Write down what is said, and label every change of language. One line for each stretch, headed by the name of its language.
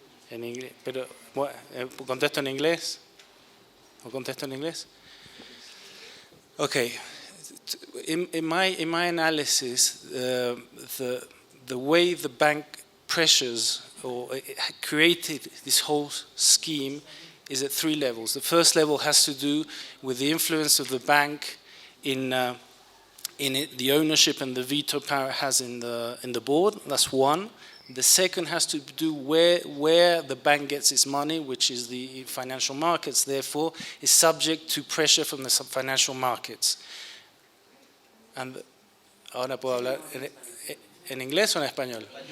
Spanish: En inglés, pero ¿contesto en inglés? ¿O contesto en inglés? Okay.
English: In my analysis, the way the bank pressures or created this whole scheme is at three levels. The first level has to do with the influence of the bank in the ownership and the veto power it has in the board. That's one. The second has to do where the bank gets its money, which is the financial markets, therefore is subject to pressure from the financial markets.
Spanish: And ahora puedo hablar en inglés o en español.